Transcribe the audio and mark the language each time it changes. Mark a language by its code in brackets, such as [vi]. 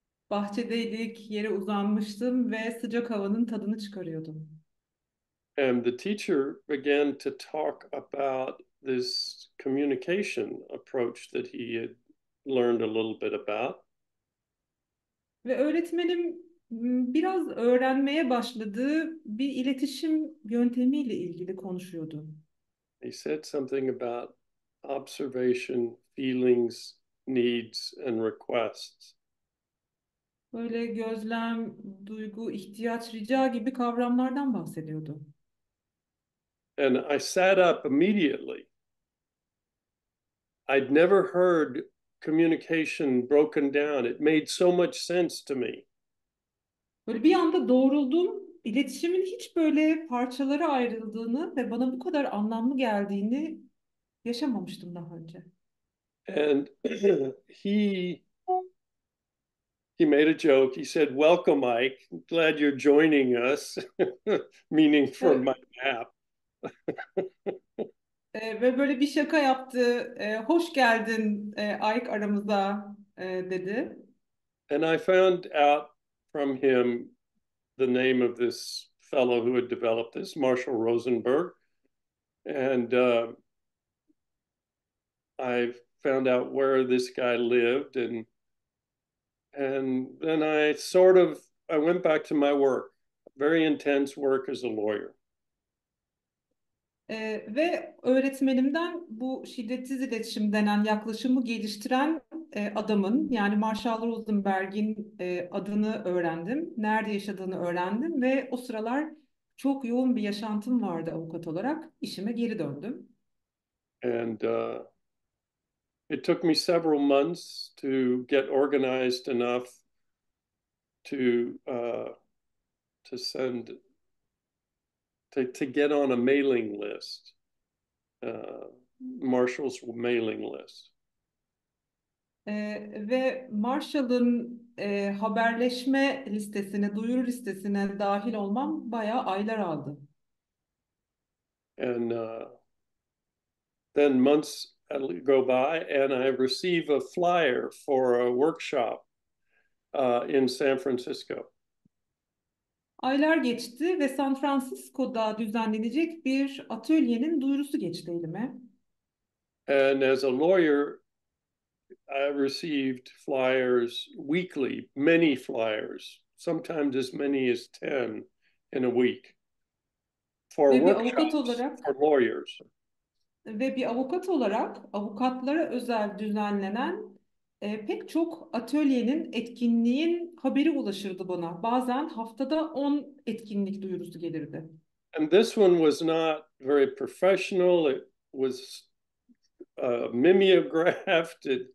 [tr] Bahçedeydik, yere uzanmıştım ve sıcak havanın tadını çıkarıyordum. [en] And the teacher began to talk about this communication approach that he had learned a little bit about. [tr] Ve öğretmenim biraz öğrenmeye başladığı bir iletişim yöntemiyle ilgili konuşuyordu. [en] He said something about observation, feelings, needs, and requests. [tr] Böyle gözlem, duygu, ihtiyaç, rica gibi kavramlardan bahsediyordu. [en] And I sat up immediately. I'd never heard communication broken down. It made so much sense to me. [tr] Böyle bir anda doğruldum. İletişimin hiç böyle parçalara ayrıldığını ve bana bu kadar anlamlı geldiğini yaşamamıştım daha önce. [en] And he he made a joke. He said, "Welcome, Mike. Glad you're joining us," meaning for [tr] Evet. [en] my nap. [tr] Ve böyle bir şaka yaptı. Hoş geldin Ike aramıza dedi. [en] And I found out from him the name of this fellow who had developed this, Marshall Rosenberg, and I found out where this guy lived, and then I went back to my work, very intense work as a lawyer. [tr] Ve öğretmenimden bu şiddetsiz iletişim denen yaklaşımı geliştiren adamın yani Marshall Rosenberg'in adını öğrendim. Nerede yaşadığını öğrendim ve o sıralar çok yoğun bir yaşantım vardı avukat olarak. İşime geri döndüm. [en] And it took me several months to get organized enough to to send to get on a mailing list, Marshall's mailing list. [tr] Ve Marshall'ın haberleşme listesine, duyuru listesine dahil olmam bayağı aylar aldı. [en] And then months go by, and I receive a flyer for a workshop in San Francisco. [tr] Aylar geçti ve San Francisco'da düzenlenecek bir atölyenin duyurusu geçti elime. [en] And as a lawyer, I received flyers weekly, many flyers, sometimes as many as 10 in a week for [tr] Ve bir avukat [en] workshops [tr] olarak [en] for lawyers. [tr] avukatlara özel düzenlenen pek çok atölyenin, etkinliğin haberi ulaşırdı bana. Bazen haftada 10 etkinlik duyurusu gelirdi. [en] And this one was not very professional. It was mimeographed.